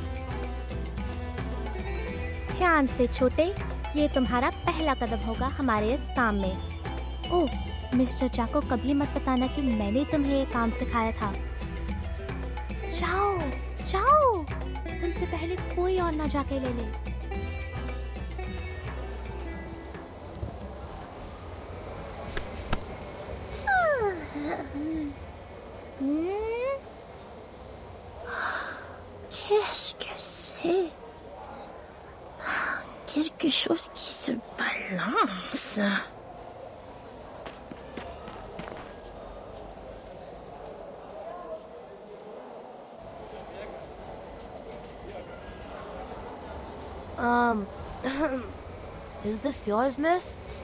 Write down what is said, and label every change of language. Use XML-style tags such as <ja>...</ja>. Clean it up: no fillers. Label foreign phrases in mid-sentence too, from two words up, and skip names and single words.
<hi>ध्यान से छोटे, ये तुम्हारा पहला कदम होगा हमारे इस काम में। ओह, मिस्टर चा को कभी मत बताना कि मैंने तुम्हें ये काम सिखाया था। जाओ जाओ, तुमसे पहले कोई और ना जाके ले ले।</hi> <fr>Qu'est-ce que c'est? Quelque chose qui se balance.</fr> <en>Is this yours, miss?</en>